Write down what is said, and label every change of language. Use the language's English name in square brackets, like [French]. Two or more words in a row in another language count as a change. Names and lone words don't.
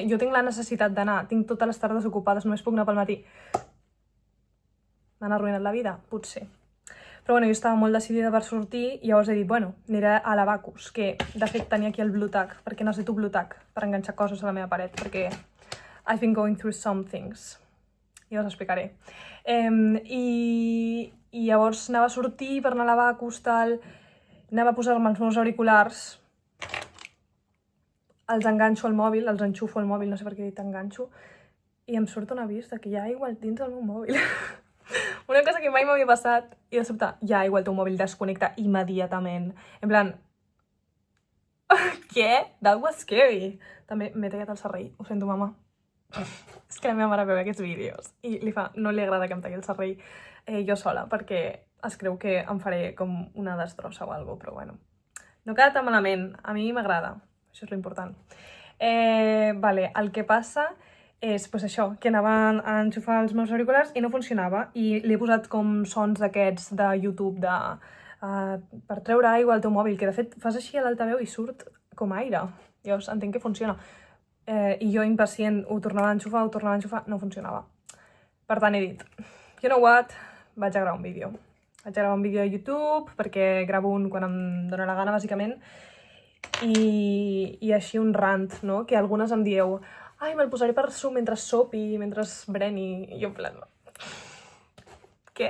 [Catalan] Jo tinc la necessitat d'anar, tinc totes les tardes ocupades, només puc anar pel matí. M'han arruïnat la vida? Potser. Però bueno, jo estava molt decidida per sortir i llavors he dit, bueno, aniré a l'Abacus, que de fet tenia aquí el Blu-Tack, perquè necessito Blu-Tack per enganxar coses a la meva paret, perquè [English] I've been going through some things. [Catalan] Ja us explicaré. I llavors anava a sortir per anar a l'Abacus, tal, anava a posar-me els meus auriculars, els enganxo al mòbil, els enxufo al mòbil, no sé per què he dit enganxo, i em surt un avís de que hi ha aigua dins del meu mòbil. Una cosa que mai m'havia passat, i de sobte, hi ha aigua al teu mòbil, desconnecta immediatament. En plan, què? [English] That was scary. [Catalan] També m'he tallat el serrell, ho sento, mama. És que la meva mare veu aquests vídeos i no li agrada que em talli el serrell jo sola, perquè es creu que em faré com una destrossa o alguna cosa, però bueno. No queda tan malament, a mi m'agrada, això és l'important. Vale, el que passa és pues això, que anava a enxufar els meus auriculars i no funcionava, i li he posat com sons d'aquests de YouTube per treure aigua al teu mòbil, que de fet fas així a l'altaveu i surt com aire. Llavors entenc que funciona. I jo, impacient, ho tornava a enxufar, no funcionava. Per tant, he dit, [English] you know what, [Catalan] vaig a gravar un vídeo. Vaig a gravar un vídeo a YouTube, perquè gravo un quan em dóna la gana, bàsicament, i així un rant, no? Que algunes em dieu, ai, me'l posaré per mentre sopi, mentre breni, i jo en plan, què?